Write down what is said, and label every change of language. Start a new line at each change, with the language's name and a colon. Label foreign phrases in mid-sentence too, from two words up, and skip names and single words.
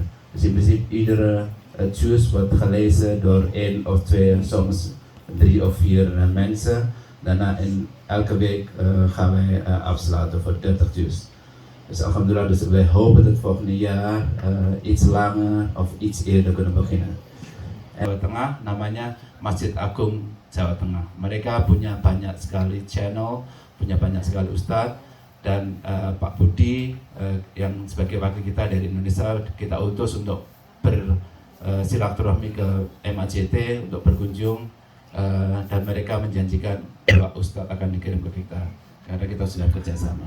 Dutch: Dus in principe iedere juz wordt gelezen door 1 of 2 en soms 3 of 4 mensen. Daarna in elke week gaan wij afsluiten voor 30 juz. Dus alhamdulillah, dus wij hopen dat volgende jaar iets langer of iets eerder kunnen beginnen.
Indonesian: En Jawa Tengah namanya Masjid Agung Jawa Tengah. Mereka punya banyak sekali channel, punya banyak sekali ustadz, dan Pak Budi yang sebagai wakil kita dari Indonesia kita utus untuk bersilaturahmi ke MAJT untuk berkunjung, dan mereka menjanjikan bahwa ustadz akan dikirim ke kita karena kita sudah kerjasama.